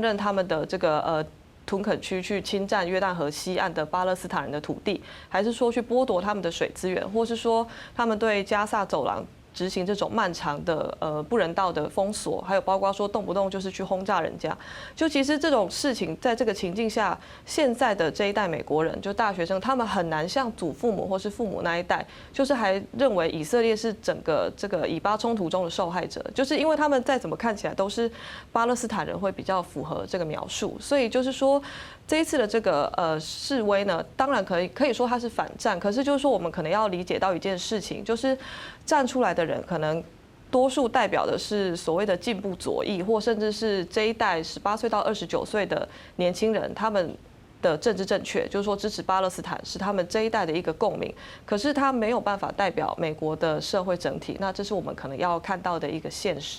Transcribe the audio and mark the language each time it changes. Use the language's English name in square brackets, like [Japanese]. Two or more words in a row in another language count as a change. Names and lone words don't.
[Chinese] 任他們的這個屯墾區去侵佔約旦河西岸的巴勒斯坦人的土地，還是說去剝奪他們的水資源，或是說他們對加薩走廊執行這種漫長的不人道的封鎖，還有包括說動不動就是去轟炸人家，就其實這種事情在這個情境下，現在的這一代美國人就大學生，他們很難像祖父母或是父母那一代，就是還認為以色列是整個這個以巴衝突中的受害者，就是因為他們再怎麼看起來都是巴勒斯坦人會比較符合這個描述，所以就是說这一次的这个示威呢，当然可以说它是反战，可是就是说我们可能要理解到一件事情，就是站出来的人可能多数代表的是所谓的进步左翼，或甚至是这一代18岁到29岁的年轻人，他们的政治正确，就是说支持巴勒斯坦是他们这一代的一个共鸣，可是他没有办法代表美国的社会整体，那这是我们可能要看到的一个现实。